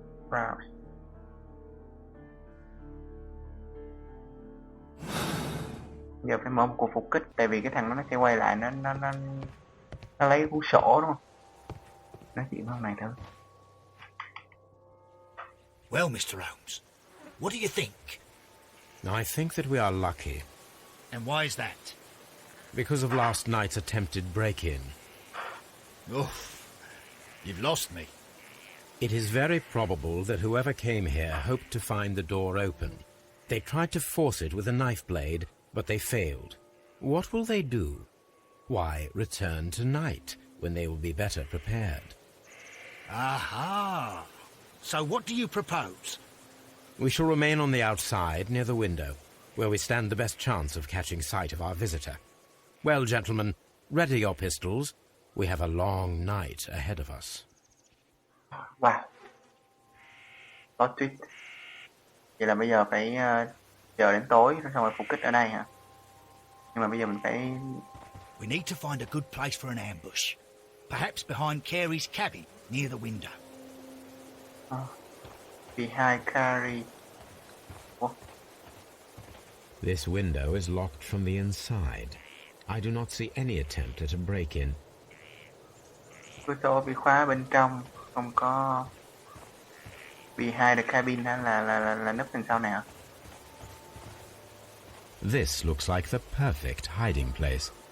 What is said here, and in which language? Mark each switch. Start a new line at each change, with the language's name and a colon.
Vietnamese: Wow. Giờ phải mở một cuộc phục kích, tại vì cái thằng nó sẽ quay lại, nó lấy cuốn sổ đúng không? Nói chuyện với ông này thử.
English: Well, Mr. Holmes, what do you think? I think that we are lucky, And why is that? because of last night's attempted break-in. Oh, you've lost me. It is very probable that whoever came here hoped to find the door open. They tried to force it with a knife blade, but they failed. What will they do? Why, return tonight, when they will be better prepared. Aha! So what do you propose? We shall remain on the outside, near the window, where we stand the best chance of catching sight of our visitor. Well, gentlemen, ready your pistols. We have a long night ahead of us. Wow. Plot twist.
Vietnamese: Vậy là bây giờ phải chờ đến tối rồi xong rồi phục kích ở đây hả? Nhưng mà bây giờ mình phải...
English: We need to find a good place for an ambush. Perhaps behind Carey's cabin, near the window. Behind Carey. What? This window is locked from the inside. I do not see any attempt at a break-in.
Vietnamese: Cửa sổ bị khóa bên trong, không có...
English: Behind the cabin
Vietnamese: là nấp đằng sau nào?
English: This looks like the perfect hiding place.